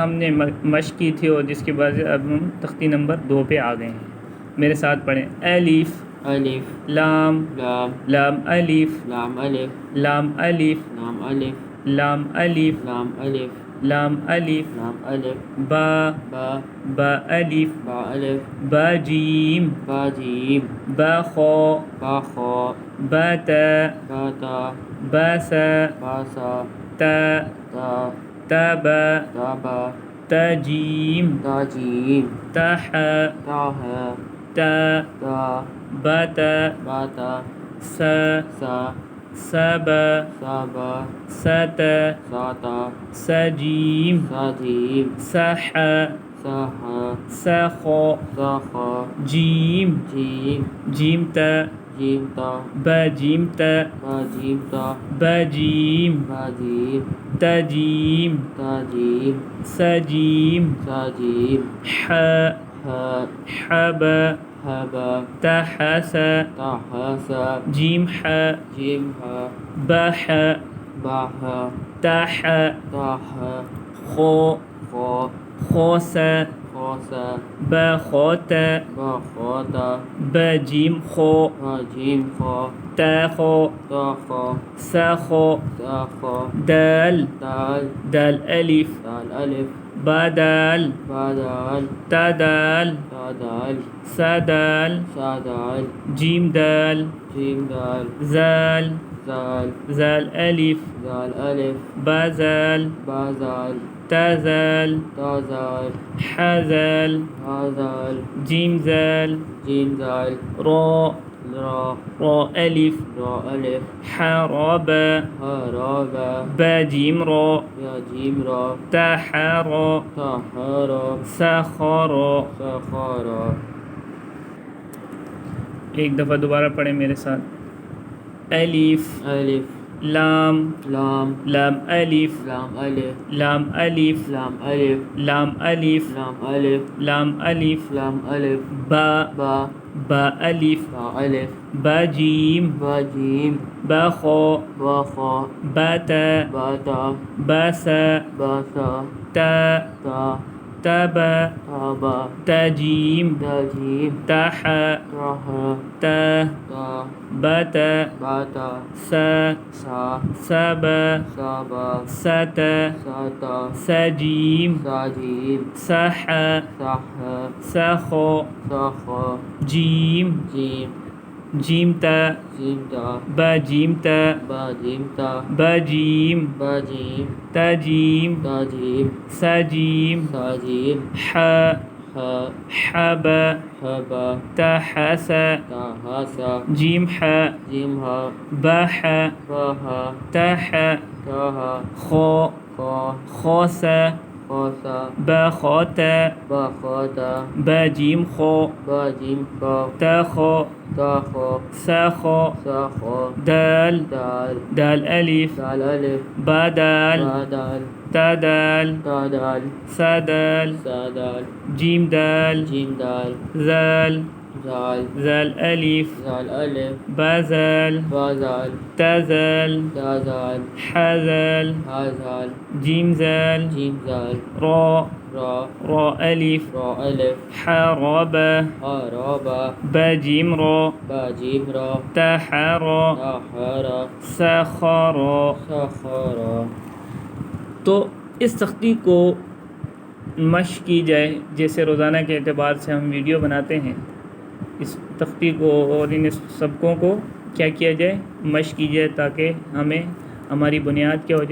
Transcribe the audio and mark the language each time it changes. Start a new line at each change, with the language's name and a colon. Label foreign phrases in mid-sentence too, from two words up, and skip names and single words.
Urdu: ہم نے مشق کی تھی، اور جس کے بعد اب ہم تختی نمبر 2 پہ آ گئے ہیں۔ میرے ساتھ پڑھیں: الف، الف، لام، لام، لام الف، لام الف، لام الف، لام الف، لام الف، لام الف، لام الف، لام الف، با، با، با الف، با الف، با جیم، با جیم، با خا، با خا، با تا، با تا، با سا، با سا، تا، تا، تا با، تا با، تا جیم، تا جیم، تا حا، تا ہے، تا، تا، با تا، با تا، سا، سا، سا با، سا با، سا تا، سا تا، سا جیم، سا جیم، سا حا، سا ہا، سا خا، سا خا، جیم، جیم، جیم تا، جیم تا، با جیم تا، با جیم تا، با جیم، با جیم، تا جیم، تا جیم، سا جیم، سا جیم، حا، ہا، حا با، ہا با، تا حا سا، تا ہا سا، جیم حا، جیم ہا، با حا، با ہا، تا حا، تا ہا، خا، خا، خا سا، خا سا، با خا تا، با خا تا، با جیم خا، با جیم خا، تا خا، تا خا، سا خا، تا خا، دال، دال، دال الف، دال الف، با دال، با دال، تا دال، تا دال، سا دال، سا دال، جیم دال، جیم دال، زال، زال، زال الف، زال الف، با زال، با زال، تا زال، تا زال، حا زال، ہا زال، جیم زال، جیم زال، را، را، را الف، را الف، حا را با، ہا را با، با جیم را، یا جیم را، تا حا را، تا ہا را، سا خا را۔ سا خا را۔ ایک دفعہ دوبارہ پڑھیں میرے ساتھ: الف، الف، لام، لام، لام الف، لام الف، لام الف، لام الف، لام الف، لام الف، لام الف، لام الف، با، با، با الف، با الف، با جیم، با جیم، با خا، با خا، با تا، با تا، با سا، با سا، تا، تا، تا با، تا با، تا جیم، تا جیم، تا حا، تا ہا، تا، تا، با تا، با تا، سا، سا، سا با، سا با، سا تا، سا تا، سا جیم، سا جیم، سا حا، سا ہا، سا خا، سا خا، جیم، جیم، جیم تا، جیم تا، با جیم تا، با جیم تا، با جیم، با جیم، تا جیم، تا جیم، سا جیم، سا جیم، حا، ہا، حا با، ہا با، تا حا سا، تا ہا سا، جیم حا، جیم ہا، با حا، با ہا، تا حا، تا ہا، خا، خا، خا سا، خا سا، با خا تا، با خا تا، با جیم خا، با جیم خا، تا خا، تا خا، سا خا، سا خا، دال، دال، دال الف، دال الف، با دال، با دال، تا دال، تا دال، سا دال، سا دال، جیم دال، جیم دال، زال، زال، زال الف، زال الف، با زال، با زال، تا زال، تا زال، حا زال، ہا زال، جیم زال، جیم زال، را، را، را الف، را الف، حا را با، ہا را با، با جیم را، با جیم را، تا حا را، تا ہا را، سا خا را۔ سا خا را۔ تو اس تختی کو مشق کی جائے، جیسے روزانہ کے اعتبار سے ہم ویڈیو بناتے ہیں، اس تختی کو اور ان سبقوں کو کیا کیا جائے؟ مشق کی جائے، تاکہ ہماری بنیاد کیا ہو جائے؟